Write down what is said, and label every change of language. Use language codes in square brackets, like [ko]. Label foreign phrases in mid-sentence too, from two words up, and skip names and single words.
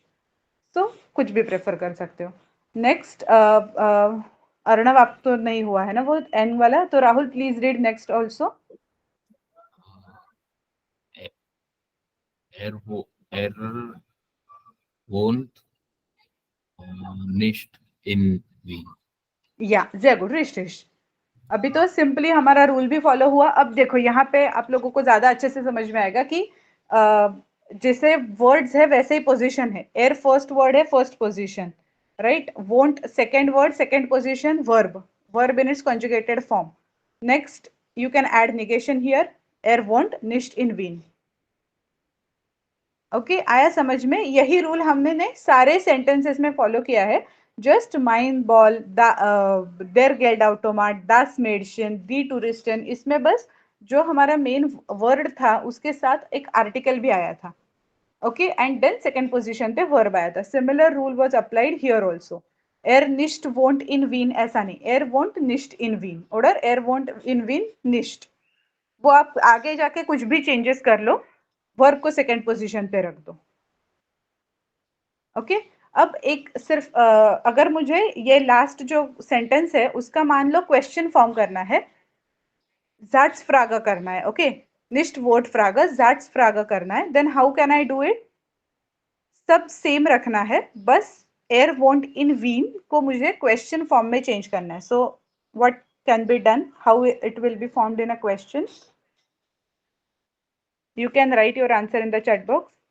[hi] तो कुछ भी प्रेफर कर सकते हो। नेक्स्ट, अर्णव आप तो नहीं हुआ है ना वो एन वाला, तो राहुल [en] please read next also. [de] Er wohnt nicht in Wien. या sehr gut, richtig। [hi] अभी तो सिंपली हमारा रूल भी फॉलो हुआ। अब देखो यहाँ पे आप लोगों को ज्यादा अच्छे से समझ में आएगा कि जैसे वर्ड्स है वैसे ही पोजीशन है। एयर [en] first word [hi] है, [en] first position, right. वोंट second word, second position, verb, verb in its conjugated form. next, you can add negation here, [de] er wohnt nicht in Wien. [hi] ओके, आया समझ में? यही रूल हमने सारे सेंटेंसेस में फॉलो किया है। [de] जस्ट mein Ball, der Geld Automat, das Mädchen, die Touristen, [hi] इसमें बस जो हमारा मेन वर्ड था उसके साथ एक आर्टिकल भी आया था। ओके, एंड देन [en] second position [hi] पे वर्ब आया था। [en] similar rule was applied here also. [de] er nicht wohnt in Wien [hi] ऐसा नहीं, [de] er wohnt nicht in Wien, oder er wohnt in Wien nicht. [hi] वो आप आगे जाके कुछ भी चेंजेस कर लो, वर्ब को [en] second position [hi] पे रख दो। ओके, अब एक सिर्फ अगर मुझे ये लास्ट जो सेंटेंस है उसका मान लो क्वेश्चन फॉर्म करना है, [de] Satzfrage [hi] करना है, ओके, [de] nicht W-Frage, Satzfrage [hi] करना है, [en] then how can I do it? [hi] सब सेम रखना है, बस [de] er wohnt in Wien [hi] को मुझे क्वेश्चन फॉर्म में चेंज करना है। [en] so what can be done, how it will be formed in a question? You can write your answer in the chat box.